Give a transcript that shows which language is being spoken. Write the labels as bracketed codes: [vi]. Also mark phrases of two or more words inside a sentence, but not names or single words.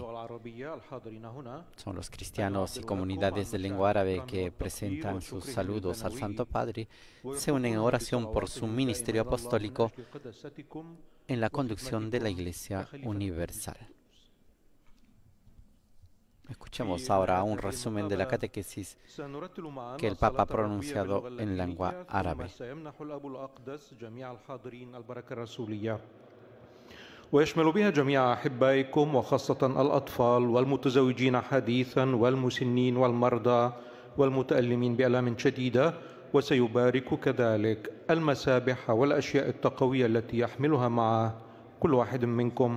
[es] Son los cristianos y comunidades de lengua árabe que presentan sus saludos al Santo Padre, se unen en oración por su ministerio apostólico en la conducción de la Iglesia Universal. Escuchemos ahora un resumen de la catequesis que el Papa ha pronunciado en lengua árabe. [ar] ويشمل بها جميع أحبائكم وخاصة الأطفال والمتزوجين حديثا والمسنين والمرضى والمتألمين بآلام شديدة، وسيبارك كذلك المسابح والأشياء التقوية التي يحملها معه كل واحد منكم.